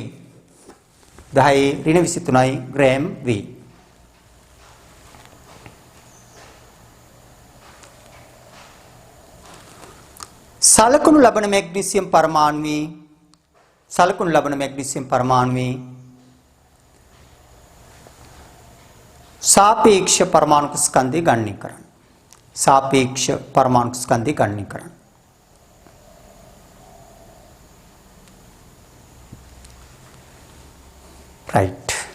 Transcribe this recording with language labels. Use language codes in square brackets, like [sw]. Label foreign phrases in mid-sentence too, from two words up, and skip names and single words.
[si] 10 ඍණ 23යි ග්‍රෑම් වේ. සලකුණු ලබන මැග්නීසියම් පරමාණුවේ සාපේක්ෂ පරමාණු ස්කන්ධය ගණනය කරන. සාපේක්ෂ පරමාණු ස්කන්ධය ගණනය කරන. राइट.